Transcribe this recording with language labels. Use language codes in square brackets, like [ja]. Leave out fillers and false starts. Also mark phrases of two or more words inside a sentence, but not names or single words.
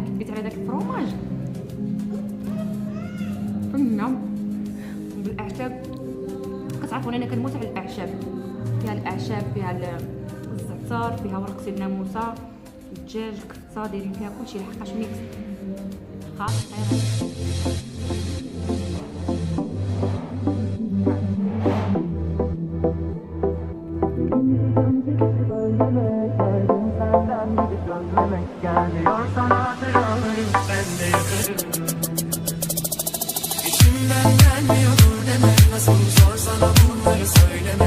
[ar] كبيت على داك الفروماج فنه بالاعشاب. كتعرفون انا كنموت على الاعشاب. فيها الاعشاب، فيها الزعتر، فيها ورق سيد ناموسه، الدجاج، الكفته، دايرين فيها كلشي لحقاش ميكس خطير. [tr] Geliyorsan hatıralarım ben de yakarım. İçimden gelmiyor demek, nasıl zor sana bunları söylemek.